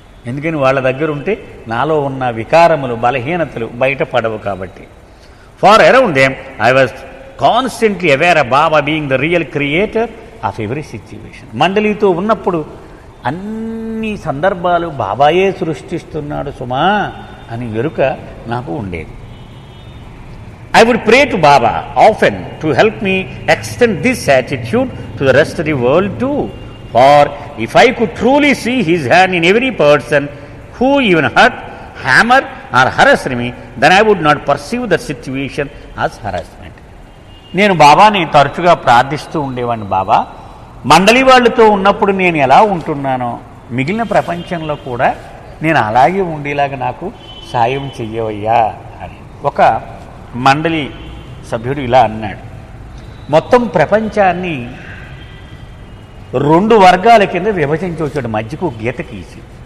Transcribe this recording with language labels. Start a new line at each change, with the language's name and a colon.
Telugu: ఎందుకని వాళ్ళ దగ్గర ఉంటే నాలో ఉన్న వికారములు, బలహీనతలు బయటపడవు కాబట్టి.
English: Far around them I was constantly aware of Baba being the real creator of every situation.
Telugu: మండలితో ఉన్నప్పుడు అన్ని సందర్భాలు బాబాయే సృష్టిస్తున్నాడు సుమా అని ఎరుక నాకు ఉండేది.
English: I would pray to Baba often to help me extend this attitude to the rest of the world too. For if I could truly see his hand in every person who even hurt, hammer or harassed me, then I would not perceive the situation as harassment.
Telugu: నేను బాబాని తరచుగా ప్రార్థిస్తూ ఉండేవాడిని. బాబా, మండలి వాళ్ళతో ఉన్నప్పుడు నేను ఎలా ఉంటున్నానో మిగిలిన ప్రపంచంలో కూడా నేను అలాగే ఉండేలాగా నాకు సాయం చెయ్యవయ్యా అని. ఒక మండలి సభ్యుడు ఇలా అన్నాడు, మొత్తం ప్రపంచాన్ని 2 వర్గాల కింద విభజించి వచ్చాడు, మధ్యకు గీత గీసి.